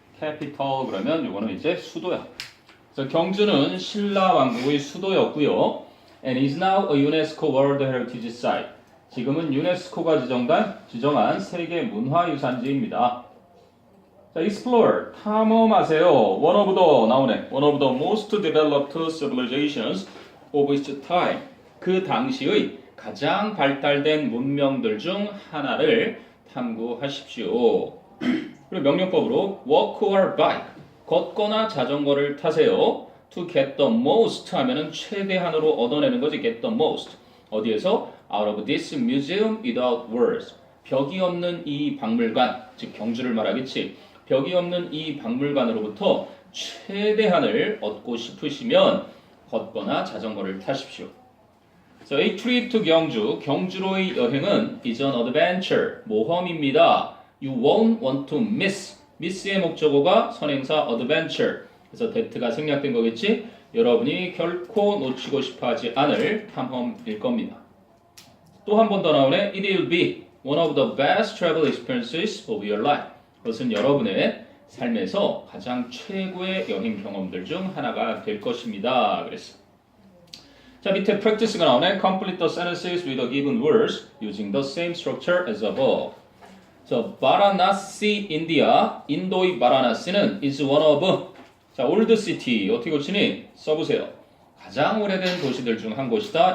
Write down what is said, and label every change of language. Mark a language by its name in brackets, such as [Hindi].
[Korean] 캐피털 그러면 이거는 이제 수도야. 그래서 경주는 신라 왕국의 수도였고요. [English] And is now a UNESCO World Heritage Site. [Korean] 지금은 유네스코가 지정한 세계 문화유산지입니다. 자, explore 탐험하세요. [English] One of the [Korean] 나오네. [English] One of the most developed civilizations of its time. [Korean] 그 당시의 가장 발달된 문명들 중 하나를 탐구하십시오. 그리고 명령법으로 [English] walk or bike, [Korean] 걷거나 자전거를 타세요. [English] To get the most [Korean] 하면은 최대한으로 얻어내는 거지. [English] get the most. [Korean] 어디에서? [English] Out of this museum without words. [Korean] 벽이 없는 이 박물관, 즉 경주를 말하겠지. 벽이 없는 이 박물관으로부터 최대한을 얻고 싶으시면 걷거나 자전거를 타십시오. [English] So a trip to 경주, [Korean] 경주로의 여행은 [English] is an adventure, [Korean] 모험입니다. [English] You won't want to miss. [Korean] miss의 목적어가 선행사 adventure. 그래서 that가 생략된 거겠지? 여러분이 결코 놓치고 싶어 하지 않을 탐험일 겁니다. 또 한 번 더 나오네. [English] It will be one of the best travel experiences of your life. [Korean] 그것은 여러분의 삶에서 가장 최고의 여행 경험들 중 하나가 될 것입니다. 그랬어. 자, 밑에 practice가 나오네. [English] Complete the sentences with the given words using the same structure as above. [Korean] 자, 바라나시, 인디아, 인도의 바라나시는 [English] is one of [Korean] 자, [English] old city [Korean] 어떻게 고치니? 써보세요. 가장 오래된 도시들 중 한 곳이다.